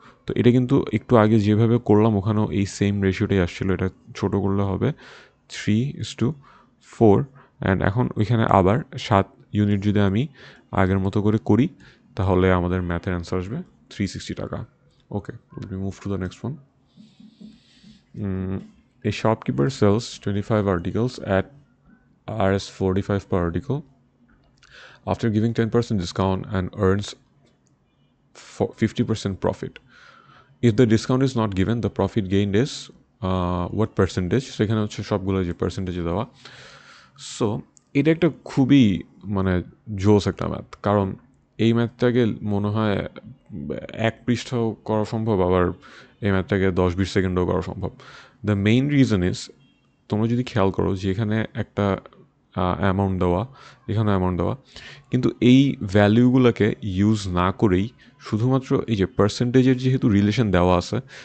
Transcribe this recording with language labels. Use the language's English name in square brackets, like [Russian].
[Bangla] তো এটা কিন্তু একটু আগে যেভাবে করলাম ওখানেও এই সেম রেশিওটাই আসছিলো, এটা ছোট করলে হবে 3:4। অ্যান্ড এখন ওইখানে আবার 7 ইউনিট যদি আমি আগের মতো করে করি, তাহলে আমাদের ম্যাথের অ্যান্সার আসবে 360 টাকা। [English] Okay, we move to the next one. A shopkeeper sells 25 articles at Rs 45 per article after giving 10% discount and earns 50% profit. If the discount is not given, the profit gained is what percentage? [Bangla] সেখানে হচ্ছে সবগুলো যে পার্সেন্টেজে দেওয়া। So এটা একটা খুবই মানে জোস একটা ম্যাথ, কারণ এই ম্যাথটাকে মনে হয় 1 পৃষ্ঠাও করা সম্ভব, আবার এই ম্যাথটাকে 10-20 সেকেন্ডও করা সম্ভব। [English] the main reason is, [Bangla] তোমরা যদি খেয়াল করো যে এখানে একটা অ্যামাউন্ট দেওয়া, এখানে অ্যামাউন্ট দেওয়া, কিন্তু এই ভ্যালিউগুলোকে ইউজ না করেই শুধুমাত্র এই যে পার্সেন্টেজের যেহেতু রিলেশন দেওয়া আছে,